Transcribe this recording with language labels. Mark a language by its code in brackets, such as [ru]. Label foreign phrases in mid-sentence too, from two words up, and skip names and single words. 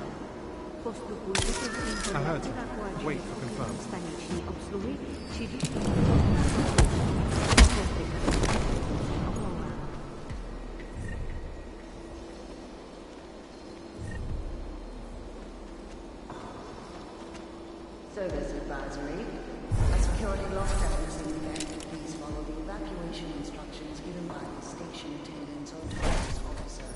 [cs] Postupujte prosím podle evakuačních staniční obsluhy či důstojníků [en] Service advisory. A security lockdown is imminent. Please follow the evacuation instructions given by the station attendants or task officers.